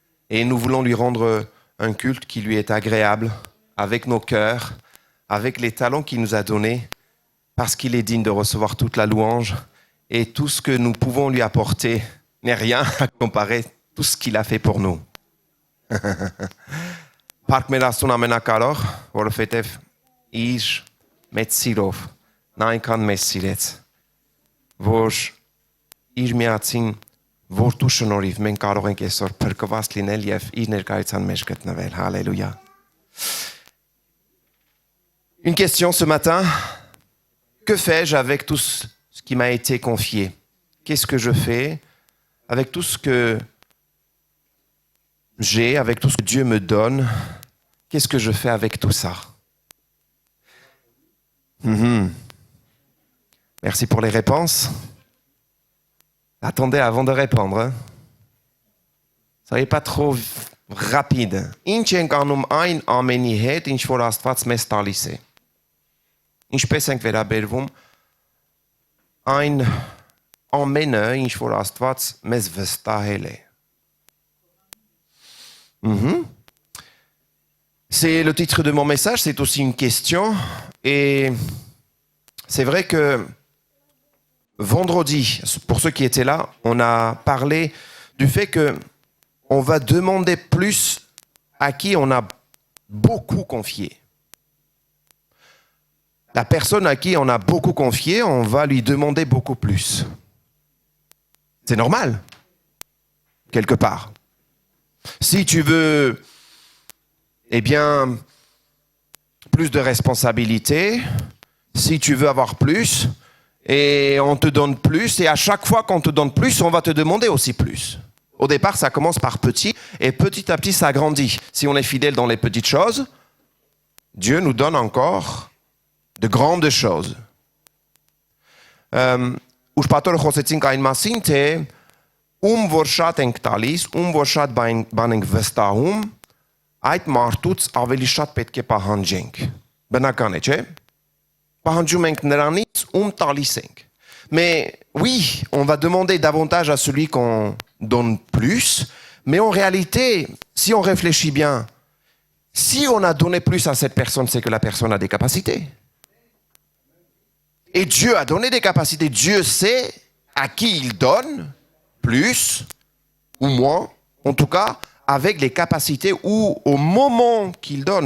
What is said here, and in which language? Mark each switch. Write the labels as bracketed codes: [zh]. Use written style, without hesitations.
[fr] Et nous voulons lui rendre un culte qui lui est agréable, avec nos cœurs, avec les talents qu'il nous a donnés, parce qu'il est digne de recevoir toute la louange. Et tout ce que nous pouvons lui apporter n'est rien à comparer tout ce qu'il a fait pour nous. [hy] Park Merastun amenakalor, որովհետև իր մեծ սիրով նա այնքան մեզ սիրեց, որ իր միածին որդու շնորհիվ մենք կարող ենք այսօր փրկված լինել եւ իր ներկայության մեջ գտնվել. [fr] Alléluia. Une question ce matin, que fais-je avec tout ce qui m'a été confié? Qu'est-ce que je fais avec tout ce que j'ai, avec tout ce que Dieu me donne? Qu'est-ce que je fais avec tout ça? Merci pour les réponses. Attendez avant de répondre. Hein? Soyez pas trop rapide. [hy] Ինչ ենք անում այն ամենի հետ, ինչ որ Աստված մեզ տալիս է. Ինչպես ենք վերաբերվում այն ամենը, ինչ որ Աստված մեզ վստահել է. [fr] C'est le titre de mon message, c'est aussi une question. Et c'est vrai que vendredi, pour ceux qui étaient là, on a parlé du fait que on va demander plus à qui on a beaucoup confié. La personne à qui on a beaucoup confié, on va lui demander beaucoup plus. C'est normal, quelque part. Si tu veux, eh bien, plus de responsabilités, si tu veux avoir plus, et on te donne plus, et à chaque fois qu'on te donne plus, on va te demander aussi plus. Au départ, ça commence par petit, et petit à petit, ça grandit. Si on est fidèle dans les petites choses, Dieu nous donne encore de grandes choses. [hy] Ուշ պատորը խոսեցինք այն մասին, թե որ շատ ենք տալիս, որ շատ բան ենք վստահում, այդ մարդուց ավելի շատ պետք է պահանջենք։ Բնական է, չէ՞։ Պահանջում ենք նրանից, տալիս ենք. [fr] Mais oui, on va demander davantage à celui qu'on donne plus, mais en réalité, si on réfléchit bien, si on a donné plus à cette personne, c'est que la personne a des capacités. Et Dieu a donné des capacités. Dieu sait à qui il donne plus ou moins, en tout cas, avec les capacités ou au moment qu'il donne.